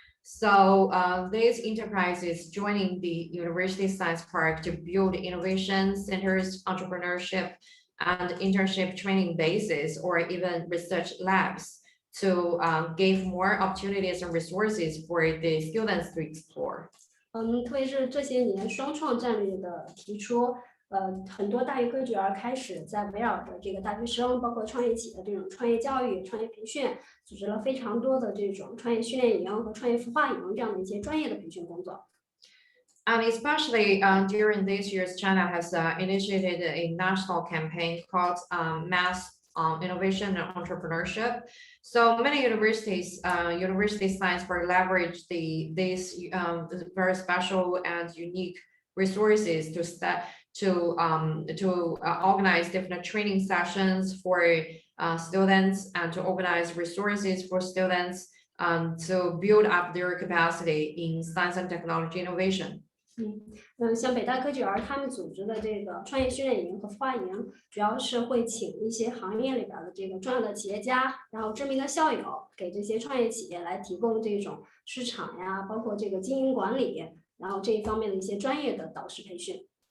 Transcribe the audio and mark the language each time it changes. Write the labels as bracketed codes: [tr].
[en] So these enterprises joining the University Science Park to build innovation centers, entrepreneurship, and internship training bases, or even research labs to give more opportunities and resources for the students to explore. [zh] 特别是这些年双创战略的提出，很多大学科技园开始在围绕着这个大学生，包括创业企业的这种创业教育、创业培训，组织了非常多的这种创业训练营和创业孵化营这样的一些专业的培训工作。 [en] And especially during these years, China has initiated a national campaign called Mass Innovation and Entrepreneurship. So many universities, University Science Park leverage these very special and unique resources to organize different training sessions for students and to organize resources for students to build up their capacity in science and technology innovation. [zh] 像北大科技园他们组织的这个创业训练营和孵化营，主要是会请一些行业里边的这个重要的企业家，然后知名的校友，给这些创业企业来提供这种市场呀，包括这个经营管理，然后这一方面的一些专业的导师培训。